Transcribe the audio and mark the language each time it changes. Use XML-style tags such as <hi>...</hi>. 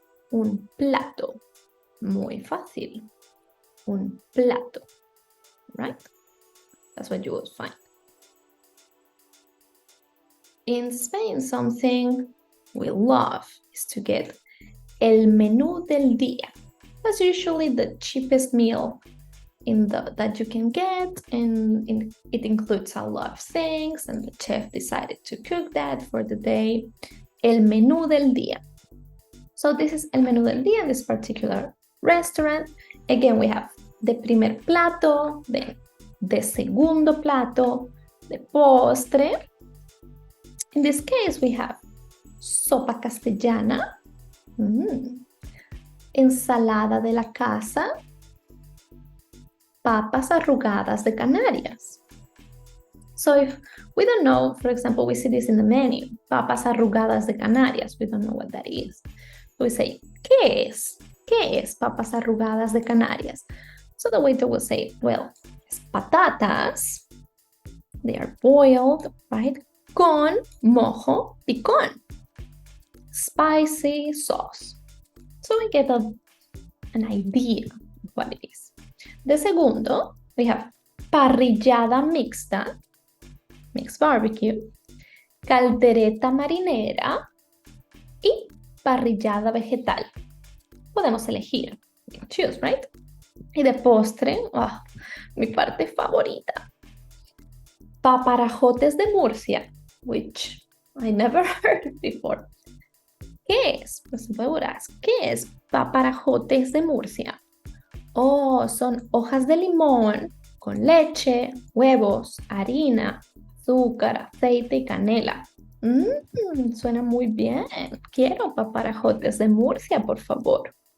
<es>Un plato, muy fácil, un plato, right?</es> <en>That's what you will find. In Spain, something we love is to get el menú del día. That's usually the cheapest meal that you can get, and it includes a lot of things, and the chef decided to cook that for the day. El menú del día. So this is el menú del día in this particular restaurant.</en> <es>Again, we have de primer plato, de segundo plato, de postre.</es> <en>In this case, we have sopa castellana, ensalada de la casa, papas arrugadas de Canarias. So if we don't know, for example, we see this in the menu, papas arrugadas de Canarias, we don't know what that is. We say, ¿qué es?</en> <es>¿Qué es papas arrugadas de Canarias?</es> <en>So the waiter will say, well, es patatas, they are boiled, right?</en> <es>Con mojo picón, spicy sauce.</es> <en>So we get an idea of what it is. De segundo, we have parrillada mixta, mixed barbecue, caldereta marinera y parrillada vegetal. Podemos elegir. We can choose, right?</en> <es>Y de postre, mi parte favorita.</es> <en>Paparajotes de Murcia, which I never heard before.</en> <es>¿Qué es? Pues me would ask, ¿qué es paparajotes de Murcia? Oh, son hojas de limón con leche, huevos, harina, azúcar, aceite y canela. Suena muy bien. Quiero paparajotes de Murcia, por favor.</es>